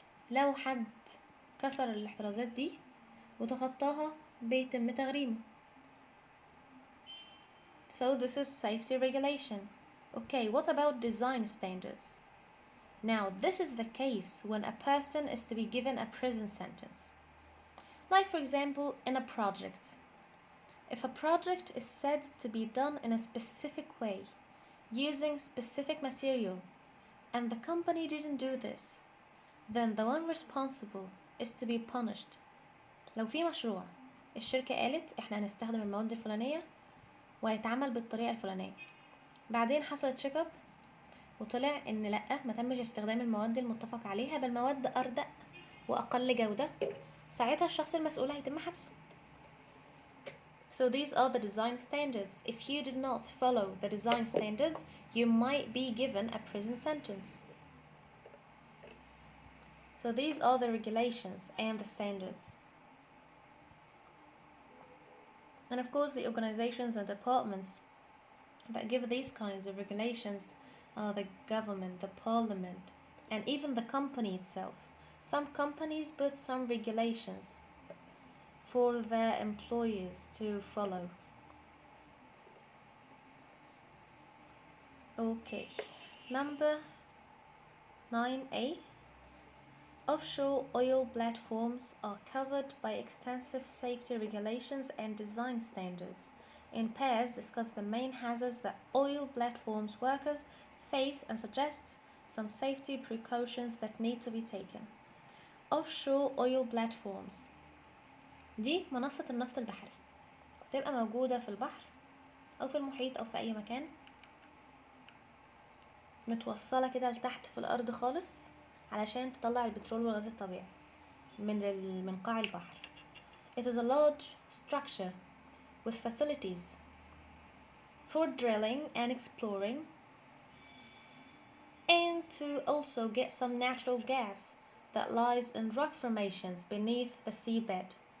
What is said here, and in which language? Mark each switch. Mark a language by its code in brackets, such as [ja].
[ar] لو حد كسر الاحترازات دي وتخطاها بيتم تغريمه. [en] So this is safety regulation. Okay, what about design standards? Now this is the case when a person is to be given a prison sentence. Like for example, in a project. If a project is said to be done in a specific way, using specific material, and the company didn't do this, then the one responsible is to be punished. [ar] لو في مشروع الشركة قالت احنا هنستخدم المواد الفلانية وهيتعمل بالطريقة الفلانية، بعدين حصلت تشيك اب وطلع ان لأ ما تمش استخدام المواد المتفق عليها بل مواد أردأ وأقل جودة، ساعتها الشخص المسؤول هيتم حبسه. [en] So these are the design standards. If you did not follow the design standards, you might be given a prison sentence. So these are the regulations and the standards. And of course the organizations and departments that give these kinds of regulations are the government, the parliament, and even the company itself. Some companies put some regulations for their employees to follow. Okay, number 9A. Offshore oil platforms are covered by extensive safety regulations and design standards. In pairs, discuss the main hazards that oil platforms workers face and suggests some safety precautions that need to be taken. Offshore oil platforms [ar] دي منصة النفط البحري، بتبقى موجودة في البحر أو في المحيط أو في أي مكان، متوصلة كده لتحت في الأرض خالص علشان تطلع البترول والغاز الطبيعي من قاع البحر. [en] It is a large structure with facilities for drilling and exploring, and to also get some natural gas that lies in rock formations beneath the seabed.